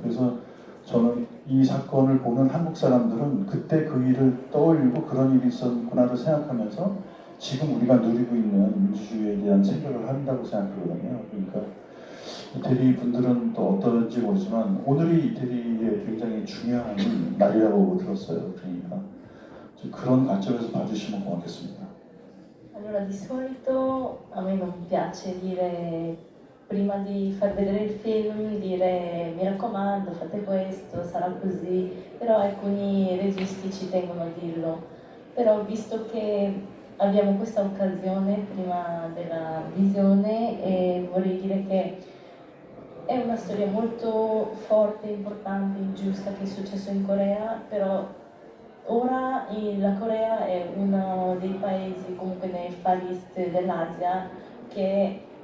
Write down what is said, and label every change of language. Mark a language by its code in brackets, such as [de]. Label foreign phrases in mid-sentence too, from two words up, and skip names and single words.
[ko] 그래서 저는 이 사건을 보는 한국 사람들은 그때 그 일을 떠올리고 그런 일이 있었구나를 생각하면서 지금 우리가 누리고 있는 민주주의에 대한 생각을 한다고 생각하거든요. 그러니까 이태리 분들은 또 어떨지 모르지만 오늘이 이태리의 굉장히 중요한 날이라고 들었어요. 그러니까 그런 관점에서 봐주시면 고맙겠습니다. [it] Allora, di solito a me non piace dire, prima di far vedere il film, dire mi raccomando, fate questo, sarà così, però alcuni registi ci tengono a dirlo. Però visto che abbiamo questa occasione prima della visione, vorrei dire che è una storia molto forte, importante, ingiusta che è successo in Corea, però ora la Corea è uno dei paesi comunque nei [en] Far East [it] dell'Asia che